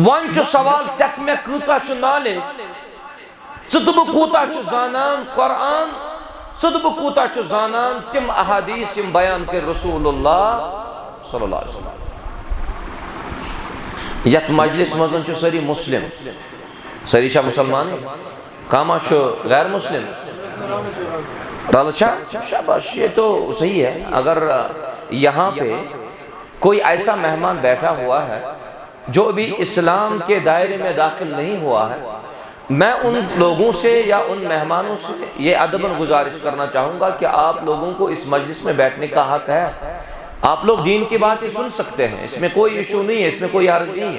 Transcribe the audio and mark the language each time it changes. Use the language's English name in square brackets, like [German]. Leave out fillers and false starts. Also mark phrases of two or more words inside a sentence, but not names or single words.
[Kashmiri] وۄنۍ چھُ سوال ژےٚ مےٚ کۭژاہ چھُ نالیج، ژٕ تہٕ بہٕ کوٗتاہ چھُ زانان قرآن، ژٕ تہٕ بہٕ کوٗتاہ چھُ زانان تِم احادیث یِم بیان کٔرۍ [Arabic] رسول اللہ صلی اللہ علیہ وسلم۔ [Kashmiri] یتھ مجلس منٛز چھُ سٲری مسلم، سٲری چھا مسلمان، کانٛہہ چھُ غیر مسلم، رل چھا؟ [Urdu] شاباش، یہ تو صحیح ہے۔ اگر یہاں پہ کوئی ایسا مہمان بیٹھا ہوا ہے جو ابھی اسلام کے دائرے میں داخل نہیں ہوا ہے، میں ان لوگوں سے یا ان مہمانوں سے یہ ادباً گزارش کرنا چاہوں گا کہ آپ لوگوں کو اس مجلس میں بیٹھنے کا حق ہے، آپ لوگ دین کی باتیں سن سکتے ہیں، اس میں کوئی ایشو نہیں ہے، اس میں کوئی حرج نہیں ہے۔